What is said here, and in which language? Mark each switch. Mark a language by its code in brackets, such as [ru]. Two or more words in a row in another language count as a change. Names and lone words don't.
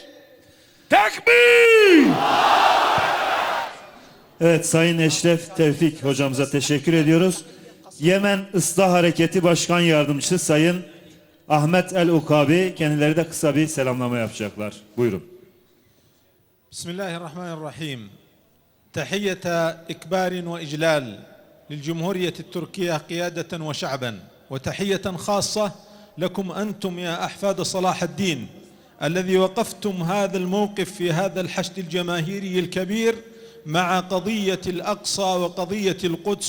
[tr] Tekbir! Evet, Sayın Eşref Tevfik hocamıza teşekkür ediyoruz. Yemen Islah Hareketi Başkan Yardımcısı Sayın Ahmet El Ukabi, kendileri de kısa bir selamlama yapacaklar. Buyurun. [ar] بسم الله الرحمن الرحيم تحية إكبار وإجلال للجمهورية التركية قيادة وشعبا وتحية خاصة لكم أنتم يا أحفاد صلاح الدين الذي وقفتم هذا الموقف في هذا الحشد الجماهيري الكبير مع قضية الأقصى وقضية القدس